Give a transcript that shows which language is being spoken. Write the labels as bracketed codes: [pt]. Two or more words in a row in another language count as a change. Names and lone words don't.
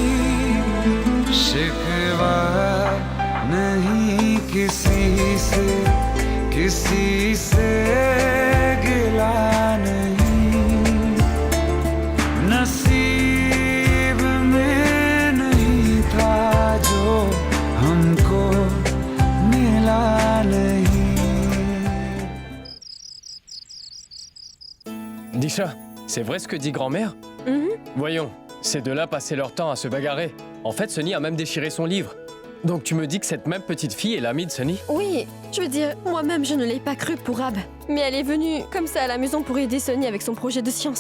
[hi] शिकवा नहीं किसी से गिला नहीं नसीब में नहीं था जो हमको मिला नहीं. [fr] Disha, c'est vrai ce que dit grand-mère? Voyons, ces deux-là passaient leur temps à se bagarrer. En fait, Sunny a même déchiré son livre. Donc tu me dis que cette même petite fille est l'amie de Sunny? Oui, je veux dire, moi-même je ne l'ai pas cru pour Ab. Mais elle est venue comme ça à la maison pour aider Sunny avec son projet de science.